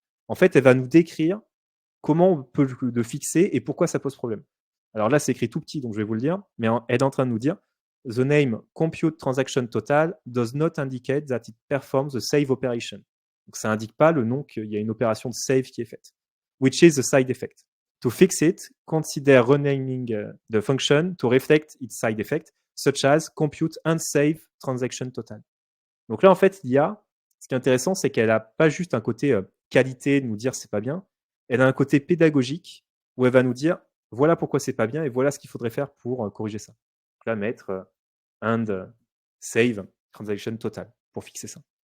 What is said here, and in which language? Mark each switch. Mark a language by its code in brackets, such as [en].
[fr] En fait, elle va nous décrire comment on peut le fixer et pourquoi ça pose problème. Alors là, c'est écrit tout petit, donc je vais vous le dire, mais elle est en train de nous dire [en] The name compute transaction total does not indicate that it performs the save operation. [fr] Donc ça n'indique pas le nom qu'il y a une opération de save qui est faite, [en] which is the side effect. To fix it, consider renaming the function to reflect its side effect, such as compute and save transaction total. [fr] Donc là, en fait, l'IA, ce qui est intéressant, c'est qu'elle n'a pas juste un côté qualité de nous dire c'est pas bien, elle a un côté pédagogique où elle va nous dire voilà pourquoi c'est pas bien et voilà ce qu'il faudrait faire pour corriger ça. Donc là, mettre and save transaction total pour fixer ça.